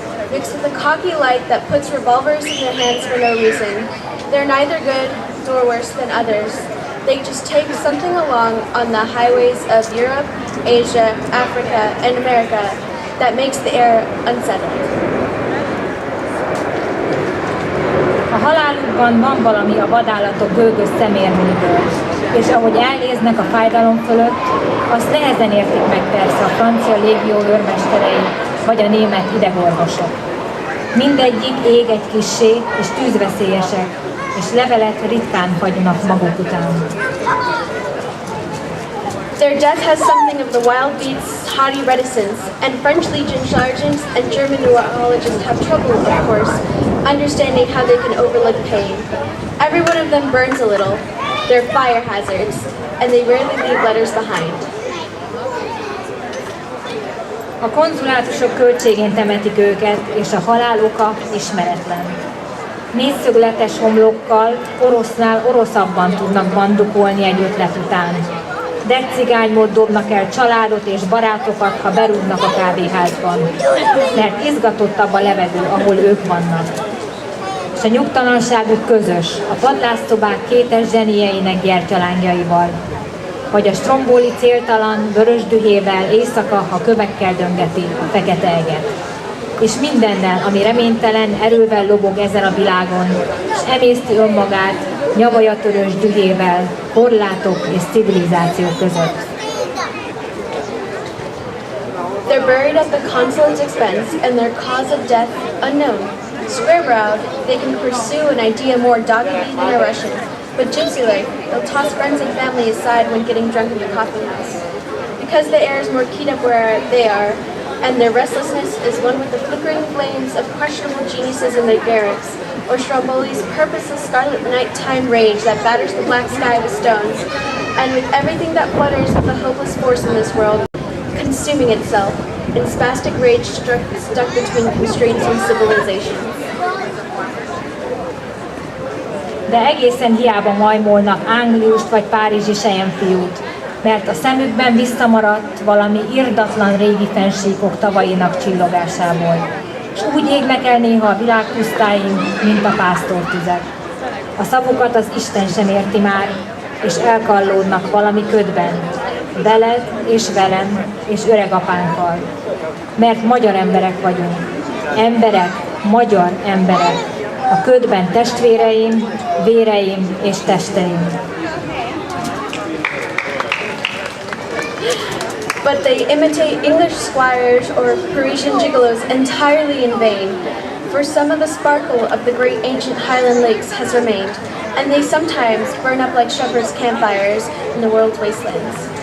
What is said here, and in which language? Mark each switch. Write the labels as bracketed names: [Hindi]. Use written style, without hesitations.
[English] Mixed with a cocky light that puts revolvers in their hands for no reason. They're neither good nor worse than others. They just take something along on the highways of Europe, Asia, Africa, and America that makes the air unsettled. [Hungarian] A halálukban van valami a vadállatok gőgös szemérméből, és ahogy elnéznek a fájdalom fölött, azt nehezen értik meg persze a francia légió őrmesterei, vagy a német idegorvosok. Mindegyik ég egy kissé, és tűzveszélyesek, és levelet ritkán hagynak maguk után. [English] Their death has something of the wild beast's haughty reticence, and French Legion sergeants and German neurologists have trouble, of course, understanding how they can overlook pain. Every one of them burns a little. They're fire hazards, and they rarely leave letters behind. [Hungarian] A konzulátusok költségén temetik őket, és a halál oka ismeretlen. Négyszögletes homlokkal orosznál oroszabban tudnak bandukolni egy ötlet után. Deccigánymód dobnak el családot és barátokat, ha berúgnak a kávéházban, mert izgatottabb a levegő, ahol ők vannak. És a nyugtalanságuk közös, a padlásszobák kétes zsenieinek gyertyalángjaival, vagy a strombóli céltalan, vörös dühével éjszaka, ha kövekkel döngeti a fekete eget. És mindennel, ami reménytelen erővel lobog ezen a világon, és emészti önmagát nyavajatörős dühével, korlátok és civilizáció között. [English] They're buried at the consulate's expense and their cause of death unknown. Square-browed, they can pursue an idea more doggedly than a Russian, but gypsy-like, they'll toss friends and family aside when getting drunk at the coffee house. Because the air is more keyed up where they are, and their restlessness is one with the flickering flames of questionable geniuses in their garrets, or Stromboli's purposeless scarlet nighttime rage that batters the black sky with stones, and with everything that flutters with the hopeless force in this world, consuming itself, in spastic rage stuck between constraints and civilizations. [Hungarian] De egészen hiába majmolnak Angliust vagy párizsi selyemfiút, mert a szemükben visszamaradt valami irdatlan régi fennsíkok tavainak csillogásából, és úgy égnek el néha a világpusztáink, mint a pásztortüzek. A szavukat az Isten sem érti már, és elkallódnak valami ködben, veled és velem és öregapánkkal. Mert magyar emberek vagyunk. Emberek, magyar emberek. A ködben testvéreim, véreim és testeim. [English] But they imitate English squires or Parisian gigolos entirely in vain, for some of the sparkle of the great ancient Highland lakes has remained, and they sometimes burn up like shepherds' campfires in the world's wastelands.